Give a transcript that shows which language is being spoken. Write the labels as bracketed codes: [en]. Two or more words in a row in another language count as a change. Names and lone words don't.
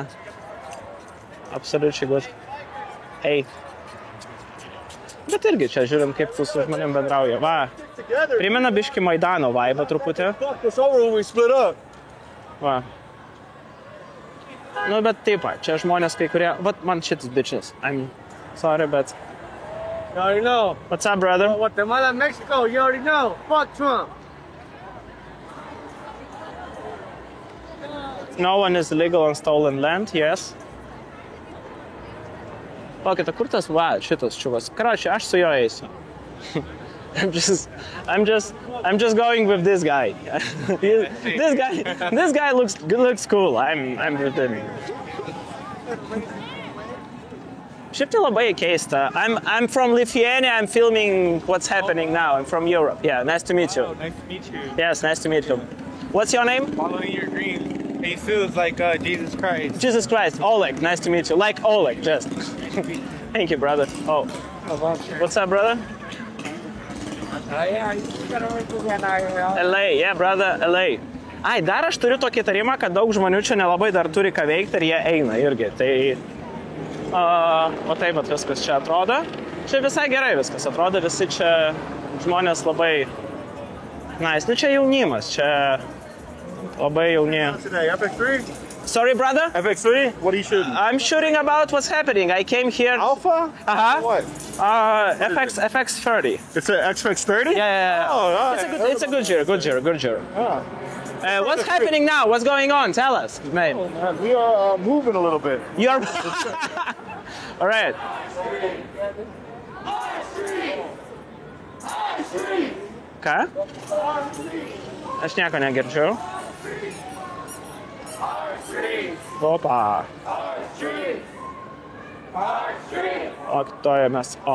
[en] Absoliučiai good. Hey. [lt] Bet irgi čia žiūrim, kaip tu su žmonėm bendrauja. Va, primena biškį Maidano vaibą truputį. Va. Nu, bet taip, čia žmonės kai kurie... Vat man šitas [en] bitches. I'm sorry, but... You already know. What's up, brother? Guatemala, Mexico, you already know. Fuck Trump. No one is illegal on stolen land, yes. [lt] Palaukite, kur tas šitas čiuvas? Karoči, aš su jo eisiu. [en] I'm just going with this guy. this guy looks cool. I'm with him. Šiaip tai labai keista. I'm from Lithuania. I'm filming what's happening now. I'm from Europe. Yeah, nice to meet you. Oh, nice to meet you. Yes, nice to meet you. What's your name? Following your dreams. Jesus, like Jesus Christ. Jesus Christ. Oleg, nice to meet you. Like Oleg, just. Thank you, brother. Oh. What's up, brother? LA, yeah, brother, LA. [lt] Ai, dar aš turiu tokį tarimą, kad daug žmonių čia nelabai dar turi ką veikti ir jie eina irgi. Tai, o taip, bet viskas čia atrodo. Čia visai gerai viskas atrodo, visi čia žmonės labai nice. Nu, čia jaunimas, čia labai jauni. [en] Today, FX3? Sorry, brother? FX3? What are you shooting? I'm shooting about what's happening. I came here... Alpha? Uh-huh. What? FX30. It's an FX30? Yeah. Oh, right. It's a good year. Oh. What's happening now? What's going on? Tell us, man. Oh, man. We are moving a little bit. You're... All right. [lt] Ką? Aš nieko negirdžiu. Opa. O, kitoje mes. O.